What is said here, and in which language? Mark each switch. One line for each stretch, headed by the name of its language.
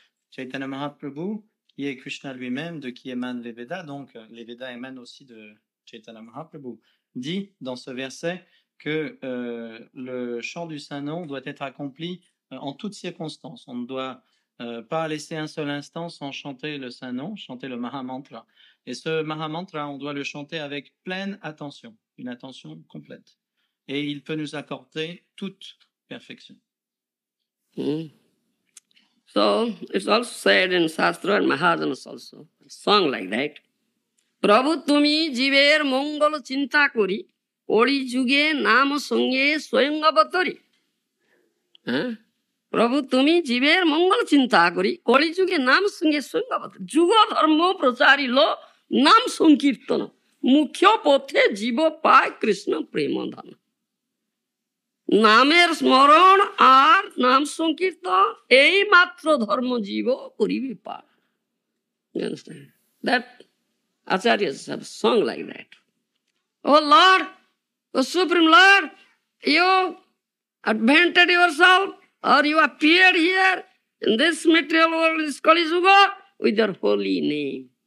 French: Chaitanya Mahaprabhu, qui est Krishna lui-même, de qui émanent les Védas, donc les Védas émanent aussi de Chaitanya Mahaprabhu, dit dans ce verset que le chant du Saint-Nom doit être accompli en toutes circonstances. On ne doit pas laisser un seul instant sans chanter le Saint-Nom, chanter le Mahamantra. Et ce Mahamantra, on doit le chanter avec pleine attention, une attention complète. Et il peut nous accorder toute perfection.
English: So, it's also said in Shastra and Mahajanas also, a song like that.
Bangla: Prabhu tumi jiver mongol chinta kori, Ori juge nam sange swayam avatari. Prabhu tumi jiver mongol chinta kori, Ori juge nam sange swayam avatari. Juga dharma prachari lo nam sankirtana. Mukhya pothe jiva pai Krishna premadhana. নামের স্মরণ আর নাম সংকীর্তন এই মাত্র ধর্ম জীব করিবে পার.
English: You understand? That acharyas have sung like that. Oh Lord, oh Supreme Lord, you advented yourself or you appeared here in this material world, this Kali Yuga, with your holy name.